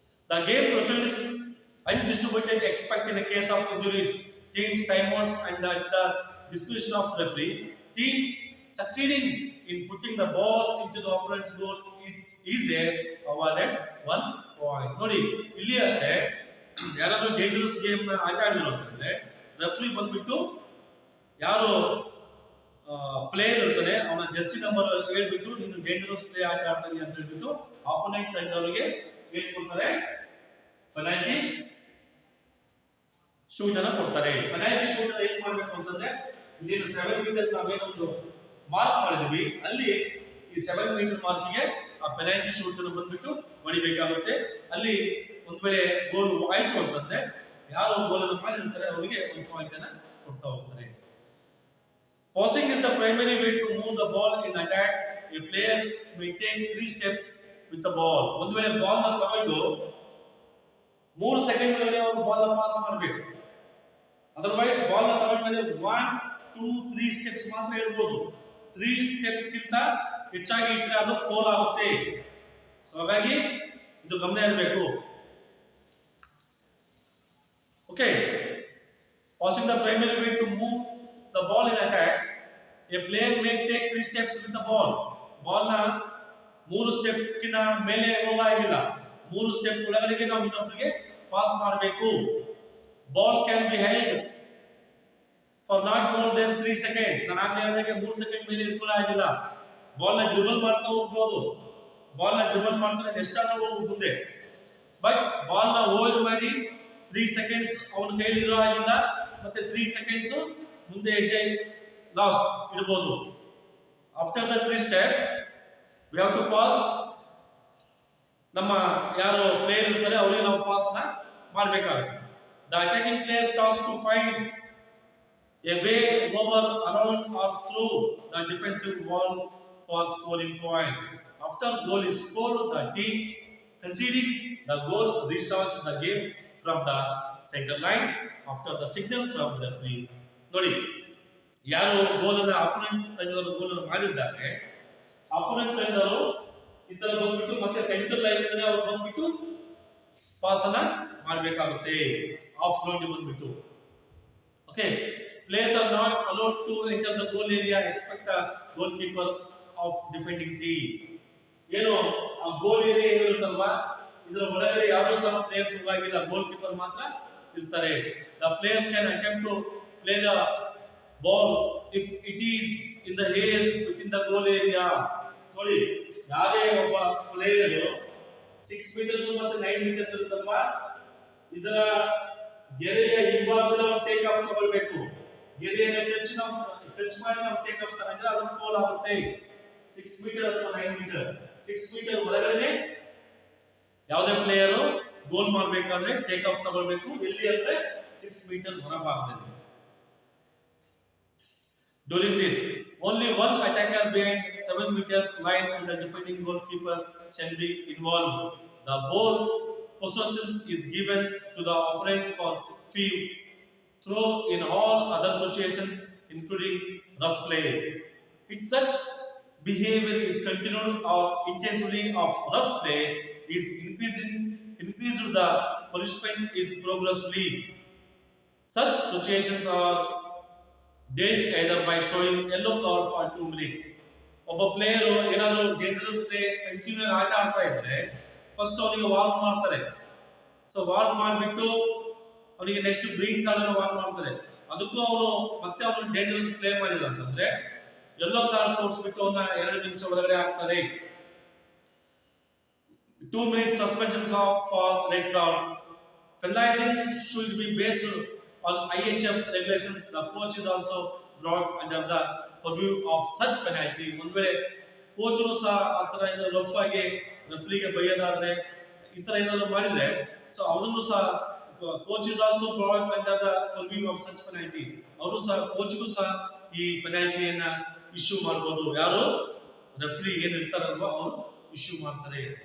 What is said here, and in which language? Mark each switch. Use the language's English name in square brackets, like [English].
[English] The game proceeds undistributed except in a case of injuries, teams, timeouts, and at the discretion of referee. Team succeeding in putting the ball into the opponent's goal is awarded 1 point. [Kannada] ನೋಡಿ ಇಲ್ಲಿ ಅಷ್ಟೇ, ಯಾರಾದ್ರೂ dangerous game ಆಟ ಆಡಿದ್ರು ಅಂತಂದ್ರೆ referee ಬಂದ್ಬಿಟ್ಟು ಯಾರು player ಇರ್ತಾನೆ ಅವನ ಜರ್ಸಿ ನಂಬರ್ ಹೇಳ್ಬಿಟ್ಟು ನೀನು ಡೇಂಜರಸ್ ಪ್ಲೇ ಆಟ ಆಡ್ತಾನೆ ಅಂತ ಹೇಳ್ಬಿಟ್ಟು ಆಪೋನೆಂಟ್ ತಂಡದವರಿಗೆ ಏನ್ ಕೊಡ್ತಾರೆ? ಪೆನಾಲ್ಟಿ ಶೂಟ್ ಅನ್ನ ಕೊಡ್ತಾರೆ. ಪೆನಾಲ್ಟಿ ಶೂಟ್ ಏನ್ ಮಾಡ್ಬೇಕು ಅಂತಂದ್ರೆ ಇಲ್ಲಿ 7 ಮೀಟರ್ ನಾವೇನೊಂದು ಮಾರ್ಕ್ ಮಾಡಿದ್ವಿ, ಅಲ್ಲಿ ಈ 7 ಮೀಟರ್ ಮಾರ್ಕಿಗೆ ಆ ಪೆನಾಲ್ಟಿ ಶೂಟ್ ಅನ್ನು ಬಂದ್ಬಿಟ್ಟು ಹೊಡಿಬೇಕಾಗುತ್ತೆ. ಅಲ್ಲಿ ಒಂದ್ ವೇಳೆ ಗೋಲ್ ಆಯ್ತು ಅಂತಂದ್ರೆ ಯಾರು ಗೋಲ್ ಅನ್ನು ಮಾಡಿರ್ತಾರೆ ಅವರಿಗೆ 1 ಪಾಯಿಂಟ್ ಅನ್ನ ಕೊಡ್ತಾ ಹೋಗ್ತಾರೆ. [English] Passing is the primary way to move the ball in attack. A player may take 3 steps with the ball. [Kannada] ಒಂದು ವೇಳೆ ಬಾಲ್ ನ ತಗೊಂಡು 3 ಸೆಕೆಂಡ್ ಒಳಗೆ ಅವರು ಬಾಲ್ ನ ಪಾಸ್ ಮಾಡಬೇಕು. ಅದರ್ವೈಸ್ ಬಾಲ್ ನ ತಗೊಂಡ್ಮೇಲೆ 1, 2, 3 ಸ್ಟೆಪ್ಸ್ ಮಾತ್ರ ಇರಬಹುದು. 3 ಸ್ಟೆಪ್ಸ್ ಗಿಂತ ಹೆಚ್ಚಾಗಿ ಇದ್ರೆ ಅದು ಫೌಲ್ ಆಗುತ್ತೆ. ಸೊ ಹಾಗಾಗಿ ಇದು ಗಮನ ಇರಬೇಕು. [English] Okay, passing the primary way to move the ball in attack. A player may take 3 steps with the ball. [Kannada] Ball ನ 3 ಸ್ಟೆಪ್ ಕಿನ ಮೇಲೆ ಹೋಗಾಗಿಲ್ಲ, 3 ಸ್ಟೆಪ್ ಒಳಗಡೆಗೆ ನಾವು ಇನ್ನೊಬ್ಬರಿಗೆ ಪಾಸ್ ಮಾಡಬೇಕು. [English] Ball can be held for not more than 3 seconds. [Kannada] ನಾನು ಆಗ್ಲೇ ಹೇಳಿದಾಗೆ 3 second ಮೇಲೆ ಇಟ್ಕೊಳ್ಳಾಗಿಲ್ಲ. ಬಾಲ್ ನ ಡ್ರಿಬಲ್ ಮಾಡ್ತಾ ಹೋಗ್ಬೋದು, ಬಾಲ್ ನ ಡ್ರಿಬಲ್ ಮಾಡ್ತಾ ಎಷ್ಟಾದ್ರೂ ಹೋಗ್ಬೋದು ಮುಂದೆ. ಬಟ್ ಬಾಲ್ ನ ಹೋಲ್ಡ್ ಮಾಡಿ 3 ಸೆಕೆಂಡ್ಸ್ ಅವನ ಕೈಲಿ ಇರೋ ಆಗಿಲ್ಲ, ಮತ್ತೆ 3 ಸೆಕೆಂಡ್ಸ್ ಮುಂದೆ ಹೆಜ್ಜೆ ಲಾಸ್ಟ್ ಇಡಬಹುದು. [English] After the 3 steps we have to pass. [Kannada] ನಮ್ಮ ಯಾರು ಪ್ಲೇಯರ್ ಇರ್ತಾರೆ ಅವರಿಗೆ ನಾವು ಪಾಸ್ ನ ಮಾಡಬೇಕಾಗುತ್ತೆ. [English] The attacking players task to find a way over, around or through the defensive wall for scoring points. After goal is scored, the team conceding the goal restarts the game from the center line after the signal from the referee. [Kannada] ನೋಡಿ, ಯಾರು ಗೋಲ್ ಅನ್ನ opponent ತಂಡದವರು ಗೋಲ್ ಅನ್ನು ಮಾಡಿದ್ದಾರೆ, opponent ತಂಡದವರು ಈ ತರ ಬಂದ್ಬಿಟ್ಟು ಮತ್ತೆ ಸೆಂಟರ್ ಲೈನ್ ಇಂದ ಅವರು ಬಂದ್ಬಿಟ್ಟು ಪಾಸ್ ಅನ್ನ ಮಾಡಬೇಕಾಗುತ್ತೆ. ಆಫ್ ಗ್ರೌಂಡ್ ಬಂದ್ಬಿಟ್ಟು. [English] Okay, players are not allowed to enter the goal area except the goalkeeper of defending team. [Kannada] ಏನು ಆ ಗೋಲ್ ಏರಿಯಾ ಇರುತ್ತಲ್ವಾ, ಇದರ ಒಳಗಡೆ ಯಾರು ಸಹ ಪ್ಲೇಯರ್ಸ್ ಹೋಗಿಲ್ಲ, ಗೋಲ್ ಕೀಪರ್ ಮಾತ್ರ ಇರ್ತಾರೆ. [English] The players can attempt to play the ball if it is in the air within the goal area. [Kannada] ನೋಡಿ, ಯಾರೇ ಒಬ್ಬ ಪ್ಲೇಯರ್ 6 ಮೀಟರ್ಸ್ ಮತ್ತೆ 9 ಮೀಟರ್ಸ್ ಇರುತ್ತಲ್ವಾ, ಇದರ ಗೆರೆಯ ಹಿಂಭಾಗದಲ್ಲಿ ನಾವು ಟೇಕ್ ಆಫ್ ತಗೊಳ್ಬೇಕು. ಗೆರೆಯನ್ನು ಟಚ್ ಮಾಡಿ ನಾವು ಟೇಕ್ ಆಫ್ ತಗೊಂಡ್ರೆ ಅದು ಫೌಲ್ ಆಗುತ್ತೆ. 6 ಮೀಟರ್ ಅಥವಾ 9 ಮೀಟರ್, 6 ಮೀಟರ್ ಒಳಗಡೆ ಯಾವುದೇ ಪ್ಲೇಯರ್ ಗೋಲ್ ಮಾಡಬೇಕಾದ್ರೆ ಟೇಕ್ ಆಫ್ ತಗೊಳ್ಬೇಕು. ಎಲ್ಲಿ ಅಂದ್ರೆ 6 ಮೀಟರ್ ಹೊರಭಾಗದಲ್ಲಿ. [English] During this, only one attacker behind 7 meters line and the defending goalkeeper shall be involved. The ball possession is given to the opponents for free throw in all other situations, including rough play. If such behavior is continued or intensity of rough play is increased, the punishment is progressively. Such situations are dealt either by showing yellow card for 2 minutes. [Kannada] ಒಬ್ಬ player ಏನಾದರೂ dangerous play continue ಆಟ ಆಡ್ತಾ ಇದ್ರೆ first ಅವನಿಗೆ warn ಮಾಡ್ತಾರೆ. So warn ಮಾಡಿಬಿಟ್ಟು ಅವನಿಗೆ next green card ಅನ್ನು ವಾರ್ನ್ ಮಾಡ್ತಾರೆ. ಅದಕ್ಕೂ ಅವನು ಮತ್ತೆ ಅವನು ಡೇಂಜರಸ್ ಪ್ಲೇ ಮಾಡಿದ ಅಂತಂದ್ರೆ ಯೆಲ್ಲೋ ಕಾರ್ಡ್ ತೋರಿಸ್ಬಿಟ್ಟು ಅವನ್ನ 2 ನಿಮಿಷ ಒಳಗಡೆ ಹಾಕ್ತಾರೆ. [English] 2 minutes suspension for red card. Penalizing should be based on IHF regulations. The coach is also brought under the purview of such penalty. [Kannada] ಒಂದು ವೇಳೆ ಕೋಚರು ಸಹ ಆ ಥರ ಏನಾದ್ರು ರಫ್ ಆಗಿ ರೆಫ್ರಿಗೆ ಬೈಯೋದಾದ್ರೆ ಈ ಥರ ಏನಾದ್ರು ಮಾಡಿದ್ರೆ ಸೊ ಅವರನ್ನು ಸಹ [English] Coach is also brought under the purview of such penalty. [Kannada] ಅವರು ಸಹ ಕೋಚ್ಗೂ ಸಹ ಈ ಪೆನಾಲ್ಟಿಯನ್ನ ಇಶ್ಯೂ ಮಾಡಬಹುದು. ಯಾರು ರೆಫ್ರಿ ಏನು ಇರ್ತಾರಲ್ವೋ ಅವರು ಇಶ್ಯೂ ಮಾಡ್ತಾರೆ.